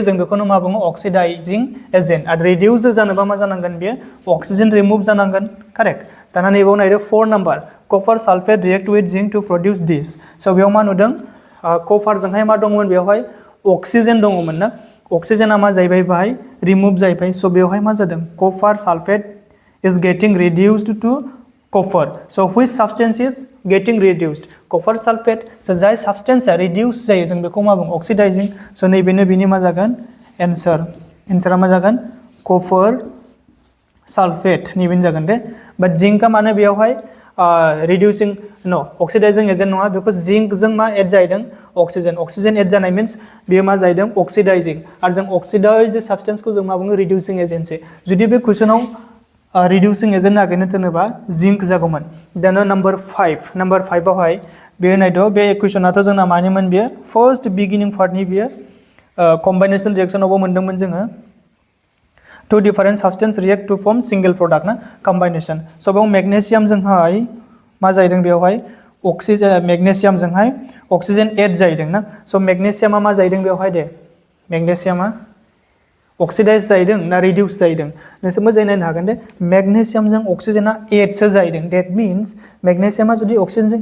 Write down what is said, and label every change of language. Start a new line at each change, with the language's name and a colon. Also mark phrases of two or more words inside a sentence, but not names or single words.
Bodo: जों बेखौनो मा बुङो
English: oxidizing agent
Bodo: आरो रिडिउस जानोबा मा जानांगोन बेयो अक्सिजेन रिमुभ जानांगोन करेक्ट दाना नैबाव नायदो 4 नाम्बार कपार सालफेट
English: react with zinc to produce this
Bodo: स' बेयाव मा नुदों कपारजोंहाय मा दंमोन बेवहाय अक्सिजेन दङमोन ना अक्सिजेना मा जाहैबाय बाहाय रिमुभ जाहैबाय स' बेवहाय मा जादों
English: copper sulfate is getting reduced to copper. So which substance is getting reduced? Copper sulfate. So
Bodo: जाय substance reduce जायो जों बेखौ मा बुङो oxidizing. So नैबेनो बिनि मा जागोन answer. Answer मा जागोन copper sulfate नैबेनो जागोन दे. But zinc का माने बेयावहाय
English: reducing no oxidizing agent
Bodo: नङा because zinc जों मा add जायदों oxygen add जानाय means बेयो मा जायदों oxidizing आरो जों
English: oxidized substance
Bodo: को जों मा बुङो
English: reducing agent
Bodo: से जुदि बे क्वेश्चनाव
English: reducing agent
Bodo: नागिरनो थिनोबा जिंक जागौमोन दाना नम्बर 5 आवहाय बे नायदो बे इक्वेशनाथ' जोंना मानिमोन बेयो
English: first beginning part
Bodo: बेयो कम्बाइनेशन रिएक्शनावबो मोनदोंमोन जोङो
English: two different substance react to form single product
Bodo: ना कम्बाइनेशन स' बेयाव मेग्नेशियाम जोंहाय मा जाहैदों बेवहाय अक्सिजेन मेग्नेशियाम जोंहाय अक्सिजेन एड जाहैदों ना स' मेग्नेशियामा मा जाहैदों बेवहाय दे मेग्नेशियामा अक्सिडाइज जाहैदों ना रिड्यूस जाहैदों नोंसोर मोजाङै नायनो हागोन दे मेग्नेशियामजों अक्सिजेना एडसो जाहैदों
English: that means
Bodo: मेग्नेशियामा जुदि अक्सिजेनजों